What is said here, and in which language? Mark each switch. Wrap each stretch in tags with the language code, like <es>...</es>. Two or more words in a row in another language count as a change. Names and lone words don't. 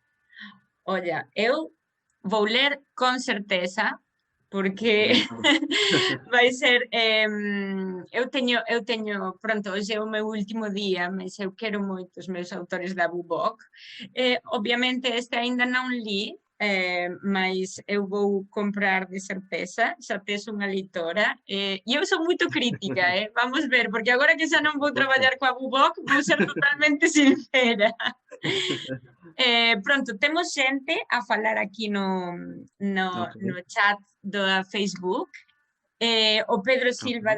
<gl>Olha, eu vou ler con certeza, porque</gl> <pt>Então,</pt> <gl>vai ser, pronto, hoje é o meu último dia, mas eu quero moito os meus autores da Bubok. Obviamente este ainda non li, mas eu vou comprar de certeza, xa tes unha leitora, e eu sou moito crítica, vamos ver, porque agora que xa non vou traballar coa Bubok, vou ser totalmente sincera. Pronto, temos xente a falar aquí ok. no chat do Facebook. O Pedro Silva</gl>